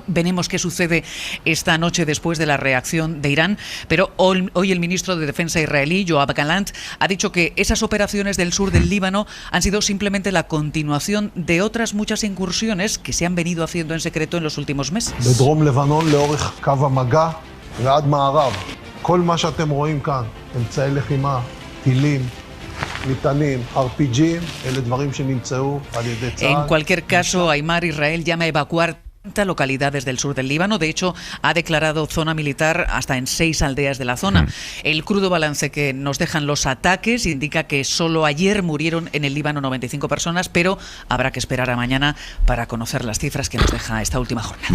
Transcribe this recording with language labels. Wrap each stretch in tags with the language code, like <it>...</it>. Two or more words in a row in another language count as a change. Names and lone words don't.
<es>Veremos qué sucede esta noche después de la reacción de Irán, pero hoy el ministro de Defensa israelí, Yoav Gallant, ha dicho que esas operaciones del sur del Líbano han sido simplemente la continuación de otras muchas incursiones que se han venido haciendo en secreto en los últimos meses.</es> <he>בדרום לבנון לאורך קו המגע ועד מערב. כל מה שאתם רואים כאן, אמצעי לחימה, טילים, מטענים, RPGים, אלה דברים שנמצאו על ידי צה"ל.</he> <es>En cualquier caso, Aimar, Israel llama a evacuar localidades del sur del Líbano. De hecho, ha declarado zona militar hasta en 6 aldeas de la zona. El crudo balance que nos dejan los ataques indica que solo ayer murieron en el Líbano 95 personas, pero habrá que esperar a mañana para conocer las cifras que nos deja esta última jornada.</es>